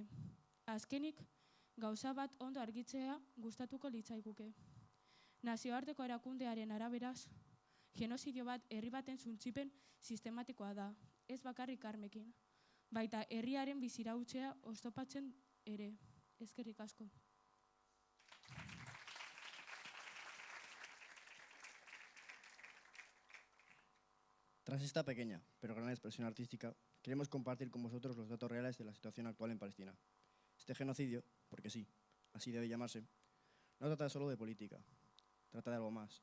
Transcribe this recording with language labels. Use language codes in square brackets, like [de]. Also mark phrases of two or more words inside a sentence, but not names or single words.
[eu] Azkenik, gauza bat ondo argitzea gustatuko litzaiguke. Nazioarteko erakundearen araberaz, genozidio bat herri baten suntsipen sistematikoa da, ez bakarrik armekin. Baita herriaren bizirautzea oztopatzen ere. Eskerrik asko. [es] Tras esta pequeña, pero gran expresión artística, queremos compartir con vosotros los datos reales de la situación actual en Palestina. Este genocidio, porque sí, así debe llamarse, no trata solo de política, trata de algo más.